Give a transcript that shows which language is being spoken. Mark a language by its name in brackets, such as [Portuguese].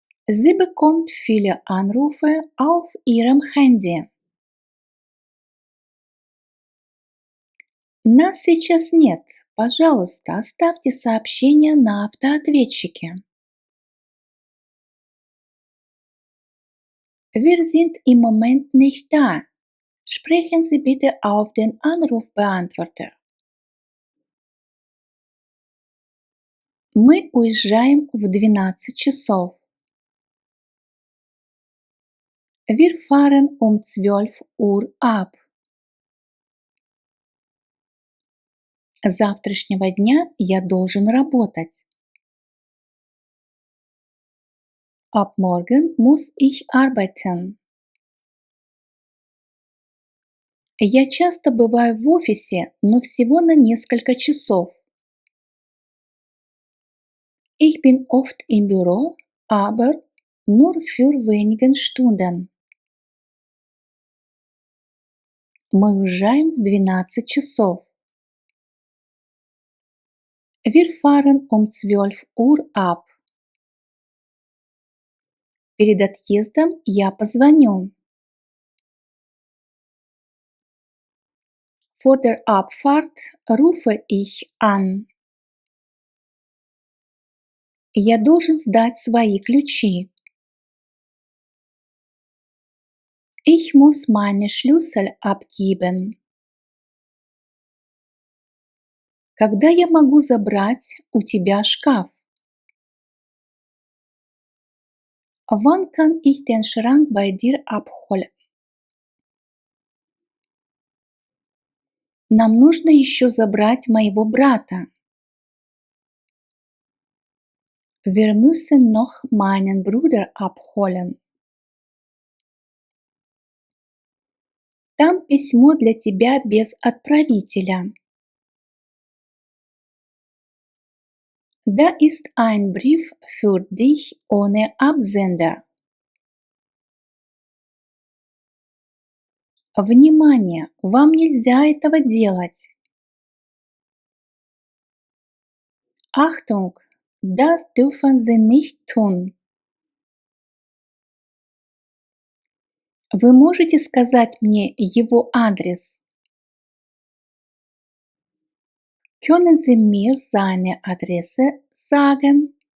[German] Sie bekommt viele Anrufe auf ihrem Handy. [Russian] Нас сейчас нет. Пожалуйста, оставьте сообщение на автоответчике. [German] Wir sind im Moment nicht da. Sprechen Sie bitte auf den Anrufbeantworter. [Russian] Мы уезжаем в 12 часов. [German] Wir fahren um 12 Uhr ab. [Russian] С завтрашнего дня я должен работать. [German] Ab morgen muss ich arbeiten. [Russian] Я часто бываю в офисе, но всего на несколько часов. [German] Ich bin oft im Büro, aber nur für wenige Stunden. [Russian] Мы уезжаем в 12 часов. [German] Wir fahren um 12 Uhr ab. [Russian] Перед отъездом я позвоню. [German] Vor der Abfahrt rufe ich an. [Russian] Я должен сдать свои ключи. [German] Ich muss meine Schlüssel abgeben. [Russian] Когда я могу забрать у тебя шкаф? [German] Wann kann ich den Schrank bei dir abholen? [Russian] Нам нужно еще забрать моего брата. [German] Wir müssen noch meinen Bruder abholen. [Russian] Там письмо для тебя без отправителя. [German] Da ist ein Brief für dich ohne Absender. [Russian] Внимание! Вам нельзя этого делать. [German] Achtung! Das dürfen Sie nicht tun. [Russian] Вы можете сказать мне его адрес? [German] Können Sie mir seine Adresse sagen?